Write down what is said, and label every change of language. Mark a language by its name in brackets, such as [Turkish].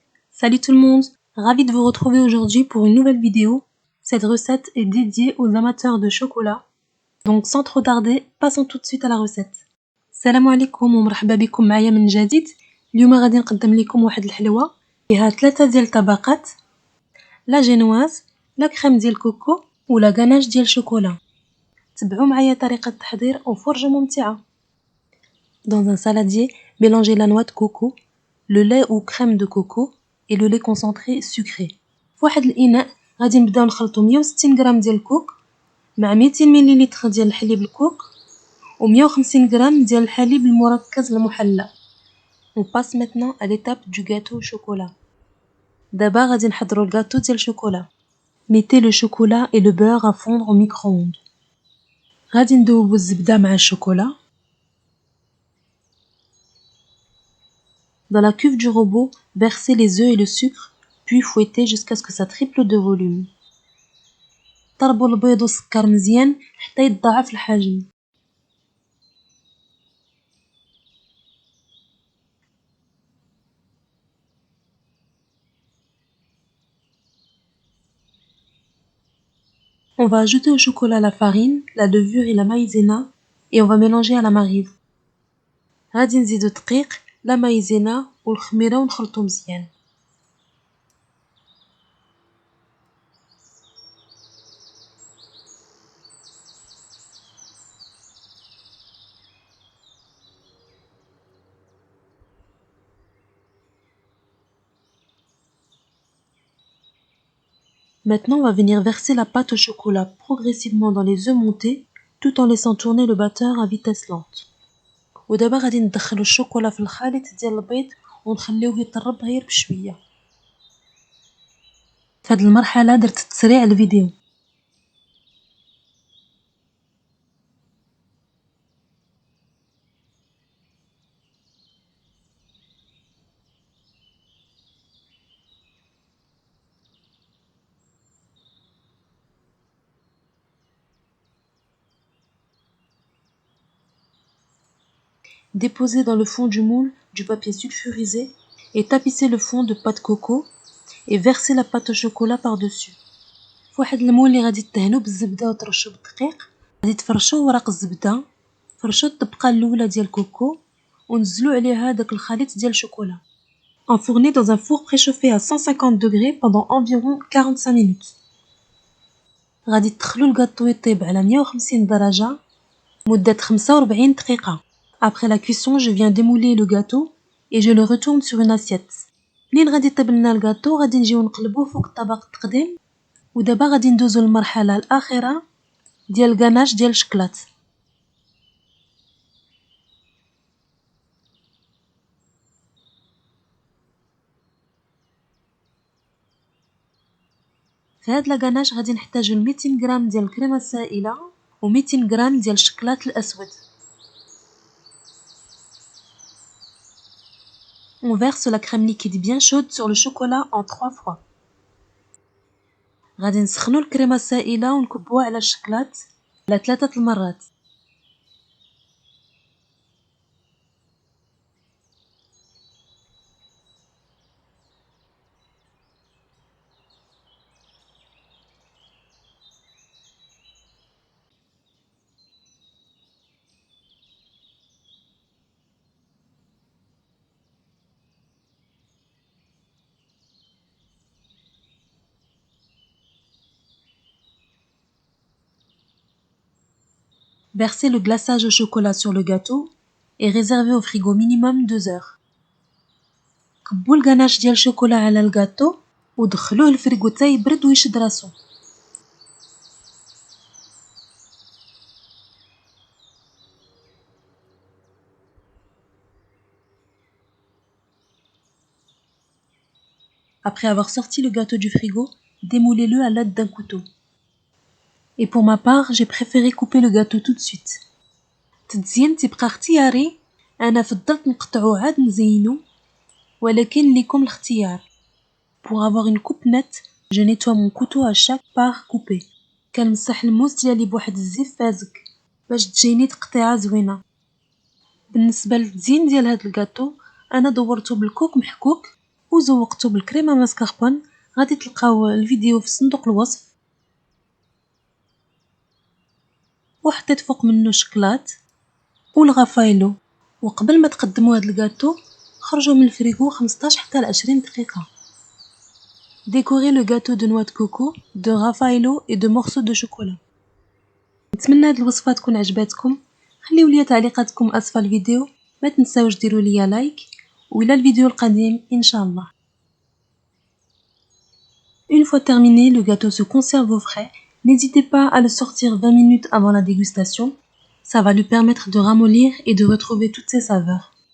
[French] Salut tout le monde, ravi de vous retrouver aujourd'hui pour une nouvelle vidéo. Cette recette est dédiée aux amateurs de chocolat. Donc sans trop tarder, passons tout de suite à la recette. [Arabic] Salam alaikum ومرحبا بكم معايا من جديد. اليوم غادي نقدم لكم واحد الحلوى فيها 3 ديال الطبقات: لا جينواز، لا كريم ديال كوكو ولا غاناش ديال شوكولا. تبعوا معايا طريقة التحضير وفرجة ممتعة. [French] Dans un saladier, mélangez la noix de coco, le lait ou crème de coco et le lait concentré sucré. [Arabic] في واحد الإناء غادي نبداو نخلطو 160 غرام ديال الكوك مع 200 مليلتر ديال الحليب الكوك و 150 غرام ديال الحليب المركز المحلى. [French] On passe maintenant à l'étape du gâteau au chocolat. [Arabic] دابا غادي نحضروا الغاتو ديال الشوكولا. [French] Mettez le chocolat et le beurre à fondre au micro-ondes. [Arabic] غادي ندوبو الزبدة مع الشوكولا. [French] Dans la cuve du robot, versez les œufs et le sucre, puis fouettez jusqu'à ce que ça triple de volume. [Arabic] طربوا البيض والسكر مزيان حتى يتضاعف الحجم. [French] On va ajouter au chocolat la farine, la levure et la maïzena et on va mélanger à la marive. [Arabic] غادي نزيدو الدقيق، لا مايزينا والخميرة ونخلطو مزيان. [French] Maintenant, on va venir verser la pâte au chocolat progressivement dans les œufs montés, tout en laissant tourner le batteur à vitesse lente. [Arabic] ودابا غادي ندخلو الشوكولا في الخليط ديال البيض ونخليوه يطرب غير بشويه. في هاد المرحله درت تسريع الفيديو. [French] Déposez dans le fond du moule du papier sulfurisé et tapissez le fond de pâte coco et versez la pâte au chocolat par-dessus. [Arabic] في واحد المول اللي غادي تدهنوا بالزبده وترشوا بالدقيق غادي تفرشوا ورق الزبده، فرشوا الطبقه الاولى ديال الكوكو ونزلوا عليها داك الخليط ديال الشوكولا. [French] Enfournez dans un four préchauffé à 150 degrés pendant environ 45 minutes. [Arabic] غادي تدخلوا الكاطو يطيب على 150 درجه مده 45 دقيقه. [French] Après la cuisson, je viens démouler le gâteau et je le retourne sur une assiette. [Arabic] منين غادي يطيب لنا الكاطو غادي نجيو نقلبوه فوق الطبق التقديم. ودابا غادي ندوزو للمرحله الاخيره ديال الغاناش ديال الشكلاط. في هاد لاغاناش غادي نحتاجو 200 غرام ديال الكريمه السائله و 200 غرام ديال الشكلاط الاسود. [French] On verse la crème liquide bien chaude sur le chocolat en 3 fois. [Arabic] غادي نسخنو الكريمه السائله ونكبوها على الشكلاط على 3 المرات. [French] Versez le glaçage au chocolat sur le gâteau et réservez au frigo minimum 2 heures. [Arabic] كبوا الغاناش ديال الشوكولا على الغاتو ودخلوه الفريغو حتى يبرد ويشد راسو. [French] Après avoir sorti le gâteau du frigo, démoulez-le à l'aide d'un couteau. Et pour ma part, j'ai préféré couper le gâteau tout de suite. [Arabic] التزيين تيبقى اختياري، انا فضلت نقطعو عاد نزينو، ولكن ليكم الاختيار. [French] Pour avoir une coupe nette, je nettoie mon couteau à chaque part coupée. [Arabic] كنمسح الموس ديالي بواحد الزيت فازك باش تجيني تقطيعه زوينه. بالنسبه للتزيين ديال هاد الكاطو انا دورته بالكوك محكوك وزوقته بالكريمة ماسكاربون. غادي تلقاو الفيديو في صندوق الوصف. وحطيت فوق منه شكلاط والغفايلو. وقبل ما تقدموا هذا الجاتو خرجوا من الفريغو 15 حتى ل 20 دقيقة. [French] Décorez le gâteau de noix de coco, de raffaello et de morceaux de chocolat. [Arabic] نتمنى هاد الوصفة تكون عجباتكم. خليو لي تعليقاتكم اسفل الفيديو. ما تنساوش ديروا لي لايك والى الفيديو القادم ان شاء الله. [French] Une fois terminé, le gâteau se conserve au frais. N'hésitez pas à le sortir 20 minutes avant la dégustation. Ça va lui permettre de ramollir et de retrouver toutes ses saveurs.